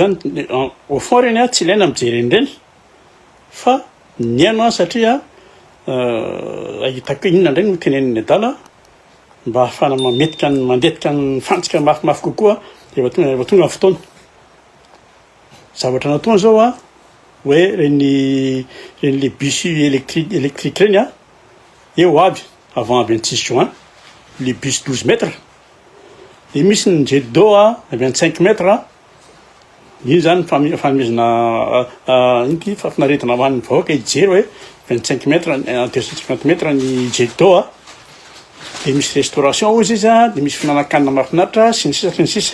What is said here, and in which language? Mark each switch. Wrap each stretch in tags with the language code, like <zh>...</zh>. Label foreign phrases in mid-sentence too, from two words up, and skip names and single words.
<mg>zany</mg> <fr>au fond</fr> <mg>reny a tsy ilaina mijery reny fa ny aino a satria ahitako hoe inona indray no teneniny adala mba ahafahana mandetika ny fantsika mafimafy kokoa efa tonga ny fotoana zavatra nataony zao a hoe reny</mg> <fr>le bus</fr> <mg>électrique reny a eo avy</mg> <fr>avant 26 juin le bus 12 mètres</fr> <mg>dia misy ny</mg> <fr>jet d'eau</fr> <mg>a 25 mètres iny zany fanomezana ino ty fafinaretana hoan'ny vahoaka hijery hoe 25 mètres 250 mètres ny</mg> <fr>jet d'eau</fr> <mg>a dia misy restauration ozy izy a dia misy finanankanina mahafinaritra sy ny sisa sy ny sisa.</mg>